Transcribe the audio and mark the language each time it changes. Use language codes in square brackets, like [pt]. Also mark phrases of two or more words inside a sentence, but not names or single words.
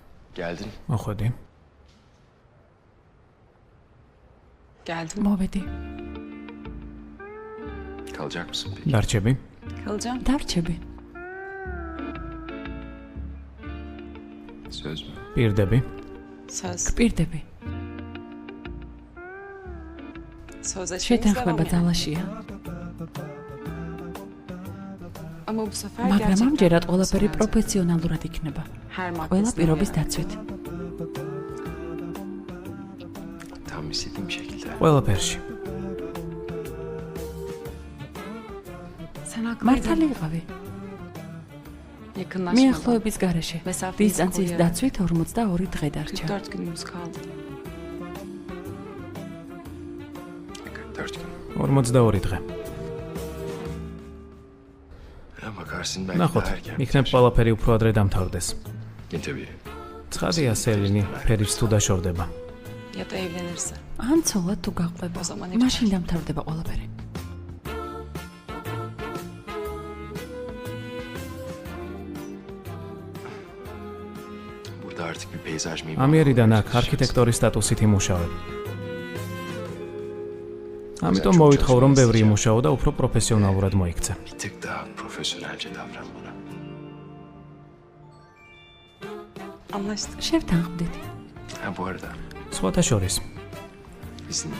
[tr] Geldin. [ka] მოხვედი. [tr] Geldim. [ka] მოვედი. [tr] Kalacak mısın peki? [ka] დარჩები. [tr] Kalacağım. [ka] დარჩები. [tr] Söz mü? [ka] პირდები. [tr] Söz. [ka] გპირდები. [tr] Sözleşmemiz [ka] შეთანხმება [tr] devam yani. [ka] ძალაშია. [tr] Ama bu sefer [ka] მაგრამ [tr] gerçekten [ka] ამჯერად ყველაფერი [tr] profesyonelce. [ka] პროფესიონალურად იქნება. [tr] Her [ka] ყველა [tr] maddesine [ka] პირობის [tr] uyarım. [ka] დაცვით. [tr] Tam istediğim şekilde. [ka] ყველაფერში. [tr] Sen [ka] მართალი [tr] haklıydın. [ka] იყავი. [tr] Yakınlaşmadan. [ka] მიახლოების გარეშე. [tr] Mesafeyi [ka] დისტანციის [tr] koruyarak. [ka] დაცვით 42 დღე დარჩა. [tr] 44 günümüz kaldı. 44 gün. [ka] 42 დღე. [tr] Ya bakarsın belki [ka] ნახოთ, [tr] daha erken. [ka] იქნებ ყველაფერი უფრო ადრე დამთავრდეს. [tr] Tabii. [ka] ცხადია, სელინი ფერიც თუ დაშორდება. [tr] Ya da evlenirse. [ka] ან ცოლად თუ გაყვება. [tr] O zaman [ka] მაშინ დამთავრდება ყველაფერი. [tr] Burada artık bir peyzaj mimarı [ka] ამიერიდან [tr] olarak [ka] აქ [tr] çalışacağız. [ka] არქიტექტორის სტატუსით იმუშავებ. ამიტომ მოვითხოვ, რომ ბევრი იმუშაო და უფრო პროფესიონალურად მოიქცე. [tr] Bir tık daha profesyonelce davran bana. Anlaştık. [ka] შევთანხმდით. [tr] Ha bu arada [ka] სხვათა შორის, [tr] izninle.